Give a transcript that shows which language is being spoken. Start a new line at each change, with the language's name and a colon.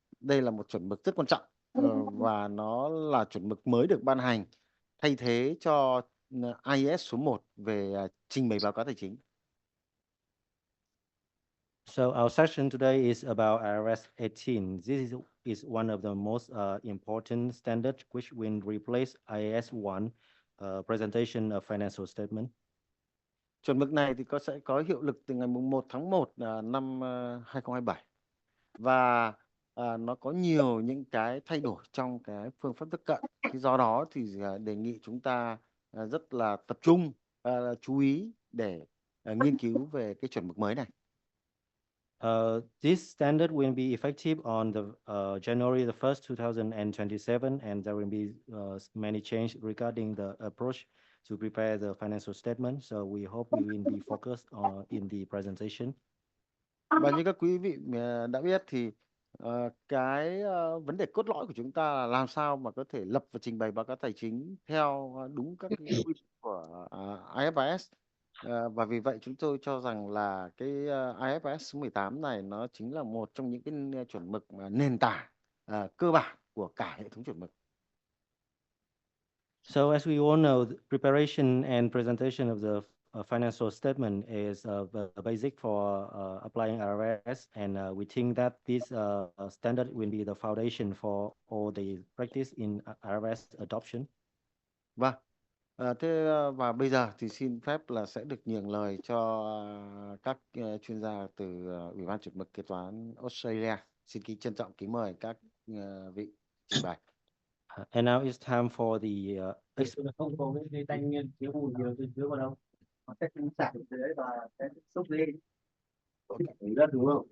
Vietnamese: Đây là một chuẩn mực rất quan trọng và nó là chuẩn mực mới được ban hành thay thế cho IAS số 1 về trình bày báo cáo tài chính.
English: So our session today is about IFRS 18. This is one of the most important standards which will replace IAS 1 presentation of financial statement.
Vietnamese: Chuẩn mực này thì sẽ có hiệu lực từ ngày 1 tháng 1 năm 2027 và nó có nhiều những cái thay đổi trong cái phương pháp tiếp cận. Thì do đó thì đề nghị chúng ta rất là tập trung chú ý để nghiên cứu về cái chuẩn mực mới này.
English: This standard will be effective on the January the 1st, 2027, and there will be many changes regarding the approach to prepare the financial statement. So we hope we will be focused in the presentation.
Vietnamese: Và như các quý vị đã biết thì cái vấn đề cốt lõi của chúng ta là làm sao mà có thể lập và trình bày báo cáo tài chính theo đúng các cái quy định của IFRS. Và vì vậy chúng tôi cho rằng là cái IFRS số 18 này nó chính là một trong những cái chuẩn mực nền tảng cơ bản của cả hệ thống chuẩn mực.
English: So as we all know, the preparation and presentation of the financial statement is the basic for applying IFRS, and we think that this standard will be the foundation for all the practice in IFRS adoption.
Vietnamese: Vâng. Và bây giờ thì xin phép là sẽ được nhường lời cho các chuyên gia từ Ủy ban chuẩn mực kế toán Australia. Xin trân trọng kính mời các vị trình bày.
English: And now it's time for the
Vietnamese: không có cái thanh chiếu bùn nhiều từ trước vào đâu, nó sẽ sạc dưới và sẽ xúc lên đất, đúng không?